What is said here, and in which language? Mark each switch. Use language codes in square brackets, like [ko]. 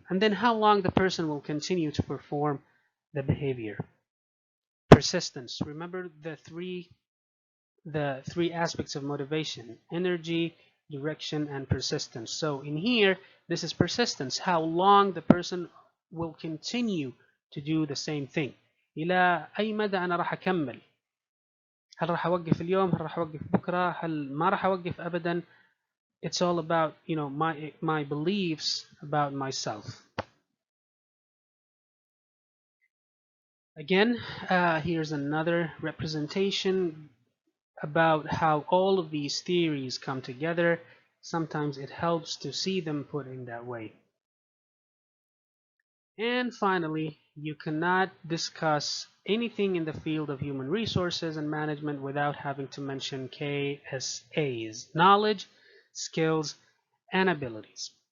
[en] And then how long the person will continue to perform the behavior. Persistence. Remember the three aspects of motivation: energy, direction, and persistence. So in here, this is persistence, how long the person will continue to do the same thing. [ar] إلى أي مدى أنا راح أكمل؟ هل راح أوقف اليوم؟ هل راح أوقف بكرة؟ هل ما راح أوقف أبدا؟ [en] It's all about my beliefs about myself. Again, here's another representation about how all of these theories come together. Sometimes it helps to see them put in that way. And finally, you cannot discuss anything in the field of human resources and management without having to mention KSAs: knowledge, skills, and abilities.